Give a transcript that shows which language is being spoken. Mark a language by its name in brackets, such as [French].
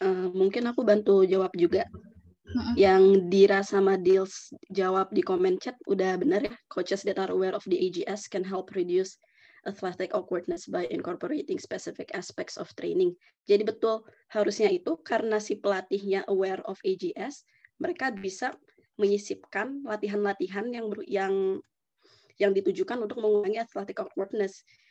[Indonesian] Mungkin aku bantu jawab juga. Yang Dira sama Dils jawab di komen chat udah benar ya. [English] Coaches that are aware of the AGS can help reduce athletic awkwardness by incorporating specific aspects of training. [Indonesian] Jadi betul, harusnya itu karena si pelatihnya [English] aware of AGS, [Indonesian] mereka bisa menyisipkan latihan-latihan yang ditujukan untuk mengurangi athletic awkwardness.